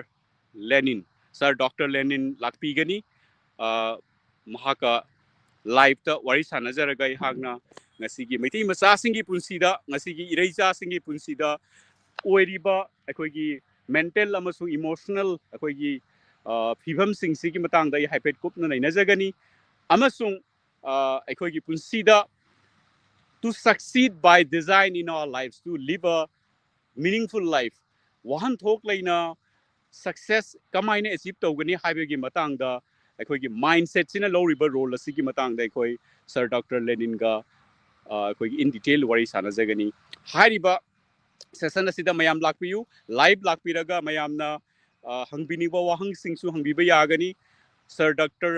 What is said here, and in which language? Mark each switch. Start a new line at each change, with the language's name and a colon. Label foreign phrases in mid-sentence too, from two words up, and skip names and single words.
Manipuri: Lenin lakpigani mahaka live ta wari sanajaraga ihagna ngasigi maitai macha singi punsida ngasigi ireija singi punsida oiriba akoigi mental amasung emotional akoigi phibam singsigi matang da haipet kupna nainajagani amasung akoigi punsida
English: to succeed by design in our lives, to live a meaningful life.
Manipuri: Wahan thok laina success kamaina achieve tawgani haibagi matangda aikoigi mindset sina loriba role asigi matangda aikoi Sir Dr. Lenin ga aikoigi
English: in detail
Manipuri: wari sanajagani hariba session asida mayam lakpiyu live lakpiraga mayamna hangbiniba wahang singsu hangbiba yagani Sir Dr.